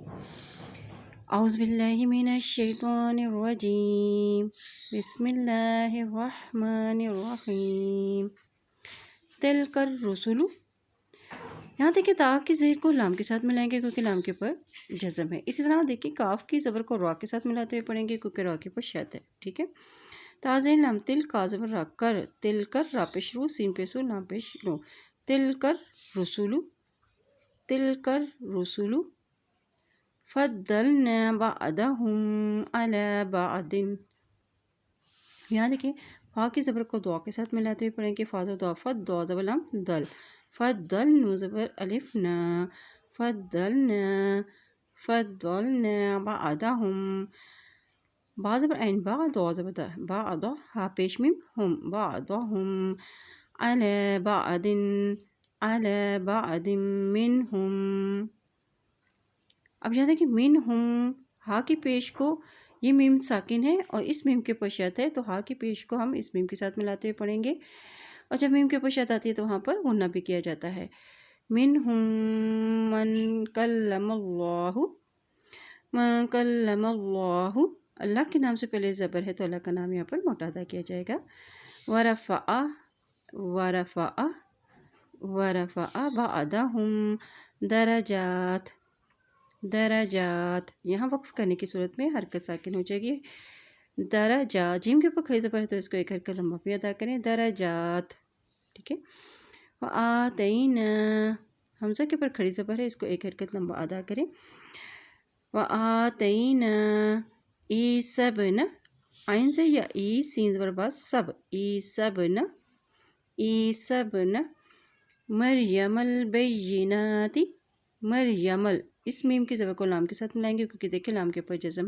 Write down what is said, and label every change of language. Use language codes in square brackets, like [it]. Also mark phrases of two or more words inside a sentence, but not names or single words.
[ar] اعوذ باللہ من الشیطان الرجیم، بسم اللہ الرحمن الرحیم۔ تلک الرسل، [ur] یہاں دیکھیں تا کی زیر کو لام کے ساتھ ملائیں گے کیونکہ لام کے پر جزم ہے۔ اسی طرح دیکھیں کاف کی زبر کو را کے ساتھ ملاتے ہوئے پڑھیں گے کیونکہ را کے پر شد ہے، ٹھیک ہے۔ تا زیر لام تل کا زبر را کر، تل کر را پیش رو، سین پیش رو، لام پیش رو، تل کر رسولو، تل کر رسولو، [ar] فضلنا بعدهم علی بعد۔ [ur] یہاں دیکھیں فا کی زبر کو دعا کے ساتھ ملاتے ہوئے پڑھیں گے، فا دعا فد دعا زبر لام دل، فضل نو زبر الف نا، [ar] فضلنا، فضلنا بعدهم، [ur] با زبر عین با دعا زبر دا، بعد ہا پیش میم ہم، [ar] بعدهم علی بعد، علی بعد منهم۔ [ur] اب یہاں دیکھیں منهم ہا کی پیش کو، یہ میم ساکن ہے اور اس میم کے پشت ہے تو ہا کی پیش کو ہم اس میم کے ساتھ ملاتے ہوئے پڑھیں گے، اور جب میم کے پشت آتی ہے تو وہاں پر غنہ بھی کیا جاتا ہے۔ [ar] منہم من کلم اللہ، من کلم اللہ، [ur] اللہ کے نام سے پہلے زبر ہے تو اللہ کا نام یہاں پر موٹا ادا کیا جائے گا۔ [ar] ورفع، ورفع، ورفع بعدہم درجات، درجات، [ur] یہاں وقف کرنے کی صورت میں حرکت ساکن ہو جائے گی۔ درجات، جیم کے اوپر کھڑی زبر ہے تو اس کو ایک حرکت لمبا بھی ادا کریں، درجات، ٹھیک ہے۔ وآتینا، حمزہ کے اوپر کھڑی زبر ہے، اس کو ایک حرکت لمبا ادا کریں۔ [ar] وآتینا عیسی ابن، [ur] عین سے یا ای سین زبر با سب، [ar] عیسی ابن، عیسی ابن مریم البینات، [ur] مریم اس میم کی زبر کو لام کے ساتھ ملائیں گے کیونکہ دیکھیں لام کے اوپر جزم ہے۔